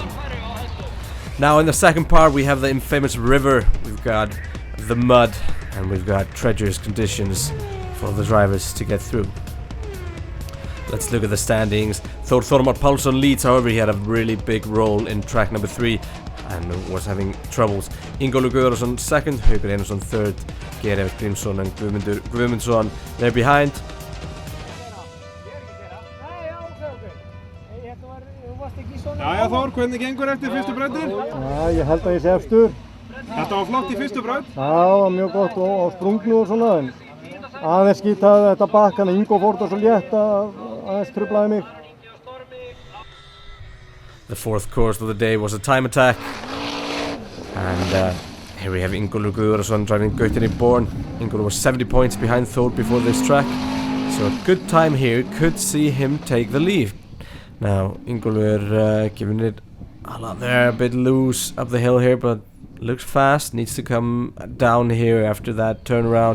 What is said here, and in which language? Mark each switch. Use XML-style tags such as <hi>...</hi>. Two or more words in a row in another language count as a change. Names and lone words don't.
<en>Now in the second part we have the infamous river, we've got the mud, and we've got treacherous conditions for the drivers to get through. Let's look at the standings. Þormar Pálsson leads, however he had a really big role in track number 3 and was having troubles. Ingólfur Guðarsson second, Haukur Einarsson third, Gerard Grímsson and Guðmundur Guðmundsson they're behind.</en> <is>Jæja Þór, hvernig gengur eftir fyrstu brautir? Já, ég held að ég sé efstur. Þetta var flott í fyrstu braut? Já, mjög gott og sprungnu og svona, en aðeins skýtaði þetta bakkan, Ingo fór þetta svo létt að aðeins truflaði mig.</is> <en>The fourth course of the day was a time attack, and here we have Ingólfur Guðarsson driving Gautinni Born. Ingólfur was 70 points behind Thor before this track, so a good time here could see him take the lead. Now Ingólfur giving it a lot there, a bit loose up the hill here, but looks fast, needs to come down here after that turnaround.</en>